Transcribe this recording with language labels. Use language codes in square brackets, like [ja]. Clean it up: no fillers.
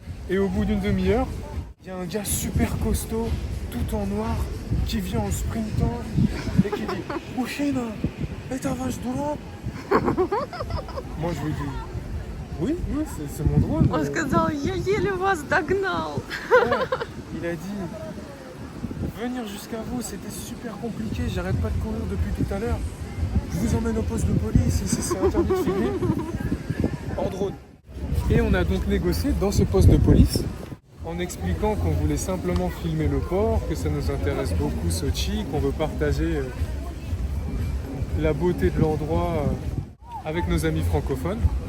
[fr] Et au bout d'une demi-heure, il y a un gars super costaud, tout en noir, qui vient en sprintant et qui dit « Mouchina, et ta vache droit ?» Moi je lui dis « Oui, c'est mon drone. » [ru] Он сказал, я еле вас догнал. [fr] Ouais, il a dit « Venir jusqu'à vous, c'était super compliqué, j'arrête pas de courir depuis tout à l'heure. Je vous emmène au poste de police, ici c'est interdit de filmer. » En drone. Et on a donc négocié dans ce poste de police en expliquant qu'on voulait simplement filmer le port, que ça nous intéresse beaucoup Sochi, qu'on veut partager la beauté de l'endroit avec nos amis francophones.